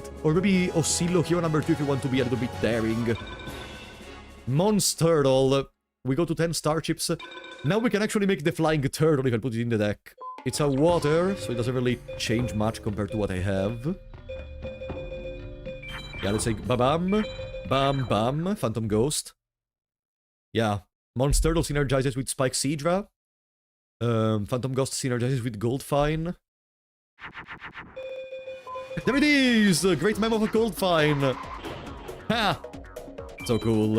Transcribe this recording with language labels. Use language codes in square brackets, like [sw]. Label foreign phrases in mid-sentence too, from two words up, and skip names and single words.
[en] Or maybe Oscillo Hero number 2 if you want to be a little bit daring. Monstertle. We go to 10 starships. Now we can actually make the Flying Turtle if I put it in the deck. It's a water, so it doesn't really change much compared to what I have. Yeah, let's say ba-bam. Bam-bam. Phantom Ghost. Yeah. Monstertle synergizes with Spike Seadra. Phantom Ghost synergizes with Goldfine. There it is! Great memo of Goldfine! Ha! So cool.